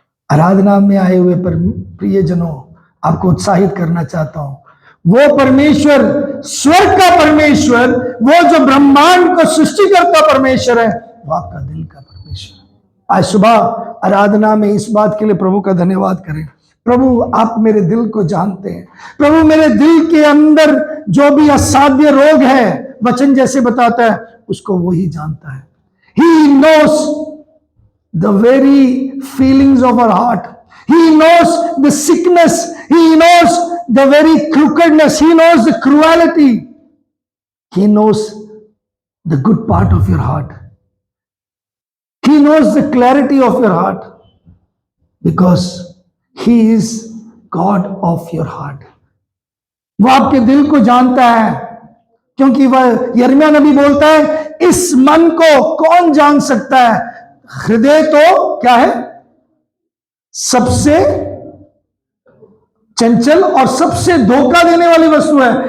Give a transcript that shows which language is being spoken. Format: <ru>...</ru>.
<hi>आराधना में आए हुए प्रियजनों, आपको उत्साहित करना चाहता हूं, वो परमेश्वर, स्वर्ग का परमेश्वर, वो जो ब्रह्मांड को सृष्टि करता परमेश्वर है, वो आपका दिल का परमेश्वर है। आज सुबह आराधना में इस बात के लिए प्रभु का धन्यवाद करें। प्रभु, आप मेरे दिल को जानते हैं। प्रभु, मेरे दिल के अंदर जो भी असाध्य रोग है, वचन जैसे बताता है, उसको वो ही जानता है।</hi> <en>He knows the very feelings of our heart. He knows the sickness. He knows the very crookedness. He knows the cruelty. He knows the good part of your heart. He knows the clarity of your heart, because He is God of your heart.</en> <hi>वो आपके दिल को जानता है, क्योंकि वह यिर्मयाह नबी बोलता है, इस मन को कौन जान सकता है? हृदय तो क्या है? सबसे चंचल और सबसे धोखा देने वाली वस्तु है।</hi>